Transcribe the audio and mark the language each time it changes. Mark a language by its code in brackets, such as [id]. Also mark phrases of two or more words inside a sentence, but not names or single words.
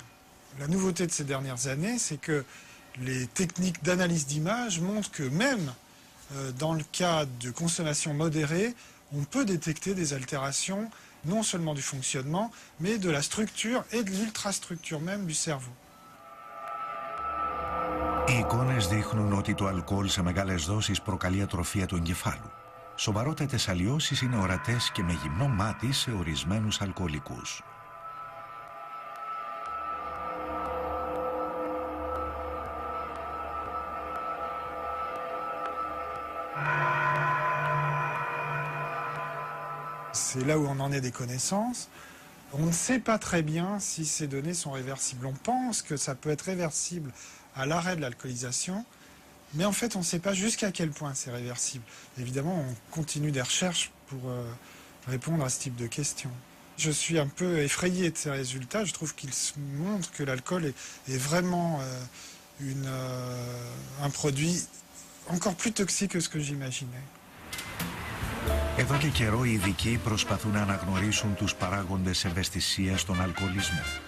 [fr] La nouveauté de ces dernières années, c'est que les techniques d'analyse d'image montrent que même dans le cas de consommation modérée, on peut détecter des altérations non seulement du fonctionnement, mais de la structure et de l'ultrastructure même du cerveau. [el] Οι εικόνες δείχνουν ότι το αλκοόλ σε μεγάλες δόσεις προκαλεί ατροφία του εγκεφάλου. Σοβαρότατες αλλοιώσεις είναι ορατές και με γυμνό μάτι σε ορισμένους αλκοολικούς. [fr] C'est là où on en est des connaissances. On ne sait pas très bien si ces données sont réversibles. On pense que ça peut être réversible à l'arrêt de l'alcoolisation, mais en fait on ne sait pas jusqu'à quel point c'est réversible. Évidemment, on continue des recherches pour répondre à ce type de questions. Je suis un peu effrayé de ces résultats. Je trouve qu'ils montrent que l'alcool est vraiment un produit encore plus toxique que ce que j'imaginais. [el] Εδώ και καιρό οι ειδικοί προσπαθούν να αναγνωρίσουν τους παράγοντες ευαισθησίας στον αλκοολισμό.